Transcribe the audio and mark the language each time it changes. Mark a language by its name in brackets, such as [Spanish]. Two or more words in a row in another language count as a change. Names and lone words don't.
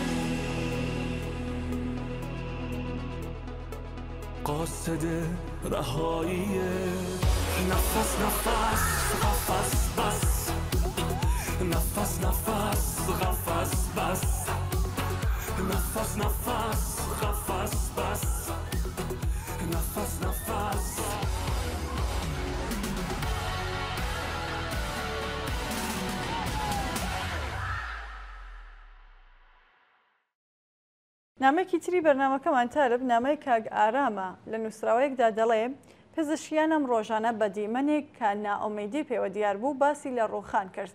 [Persian] قاصد رهاییه نفس نفس قفس بس نفس نفس قفس بس نفس نفس قفس بس نفس نفس [Central Kurdish] نامەیەکی تری بەرنامەکەمان تارە بنامەی کاک ئارامە لە نووسراوەیەکدا دەڵێ پزیشکیانم ڕۆژانە بە دیمەنێک کە نائومێدی پێوە دیار بوو باسی لە ڕووخان کرد.